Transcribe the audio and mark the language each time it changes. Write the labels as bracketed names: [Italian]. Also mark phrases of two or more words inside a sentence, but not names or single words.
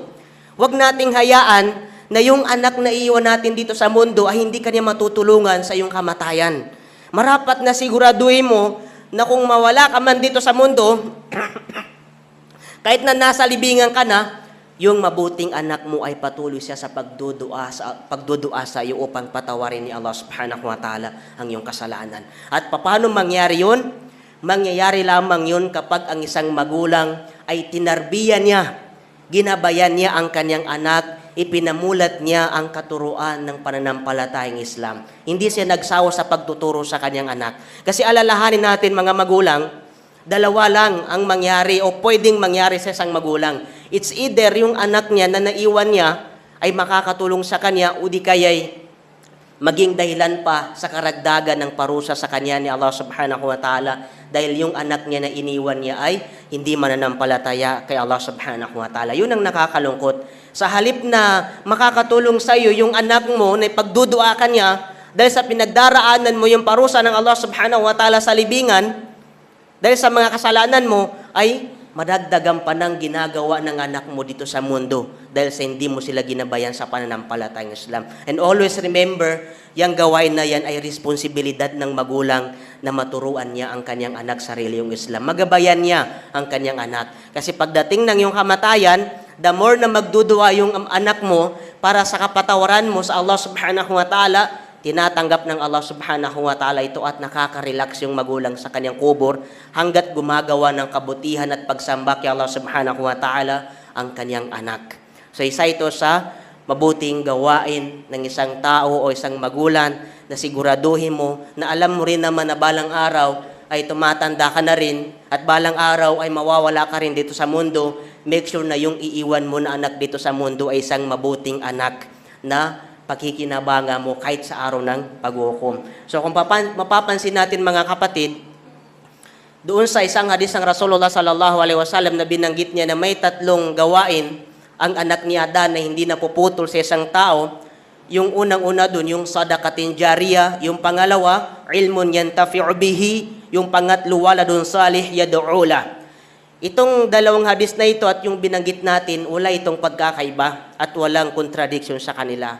[Filipino] Huwag nating hayaan na yung anak na iiwan natin dito sa mundo ay hindi kanya matutulungan sa iyong kamatayan. Marapat na siguraduhin mo na kung mawala ka man dito sa mundo, kahit na nasa libingan ka na, yung mabuting anak mo ay patuloy siya sa pagdudua sa iyo upang patawarin ni [Arabic] الله سبحانه وتعالى [Filipino] ang iyong kasalanan. At paano mangyari yun? Mangyayari lamang yun kapag ang isang magulang ay tinarbiyan niya, ginabayan niya ang kanyang anak, ipinamulat niya ang katuruan ng pananampalatayang Islam. Hindi siya nagsawa sa pagtuturo sa kanyang anak. Kasi alalahanin natin, mga magulang, dalawa lang ang mangyari o pwedeng mangyari sa isang magulang. [English] It's either [Filipino] yung anak niya na naiwan niya ay makakatulong sa kanya o di kaya'y maging dahilan pa sa karagdagan ng parusa sa kanya ni [Arabic] الله سبحانه وتعالى [Filipino] dahil yung anak niya na iniwan niya ay hindi mananampalataya kay [Arabic] الله سبحانه وتعالى. [Filipino] Yun ang nakakalungkot. Sa halip na makakatulong sa iyo yung anak mo na pagdudua ka niya dahil sa pinagdaraanan mo yung parusa ng [Arabic] الله سبحانه وتعالى [Filipino] sa libingan, dahil sa mga kasalanan mo, ay madagdagan pa ng ginagawa ng anak mo dito sa mundo dahil sa hindi mo sila ginabayan sa pananampalatayang Islam. [English] And always remember, [Filipino] yung gawain na yan ay responsibilidad ng magulang na maturuan niya ang kanyang anak sa reliyong Islam. Magabayan niya ang kanyang anak. Kasi pagdating ng iyong kamatayan, [English] the more [Filipino] na magdudua yung anak mo para sa kapatawaran mo sa [Arabic] الله سبحانه وتعالى, [Filipino] tinatanggap ng [Arabic] الله سبحانه وتعالى [Filipino] ito at nakaka-relax yung magulang sa kanyang kubur hanggat gumagawa ng kabutihan at pagsamba kay [Arabic] الله سبحانه وتعالى [Filipino] ang kanyang anak. So isa ito sa mabuting gawain ng isang tao o isang magulang na siguraduhin mo na alam mo rin naman na balang araw ay tumatanda ka na rin at balang araw ay mawawala ka rin dito sa mundo. [English] Make sure [Filipino] na yung iiwan mo na anak dito sa mundo ay isang mabuting anak na pagkikinabanga mo kahit sa araw ng paghukom. So kung mapapansin natin mga kapatid, doon sa isang hadis ng [Arabic] رسول الله صلى الله عليه وسلم [Filipino] na binanggit niya na may tatlong gawain ang anak ni Adan na hindi napuputol sa isang tao. Yung unang-una doon, yung [Arabic] صدقة جارية. [Filipino] Yung pangalawa, [Arabic] علم ينتفع به. [Filipino] Yung pangatlo, [Arabic] ولد صالح يدعو له. [Filipino] Itong dalawang hadis na ito at yung binanggit natin, wala itong pagkakaiba at walang contradiction sa kanila.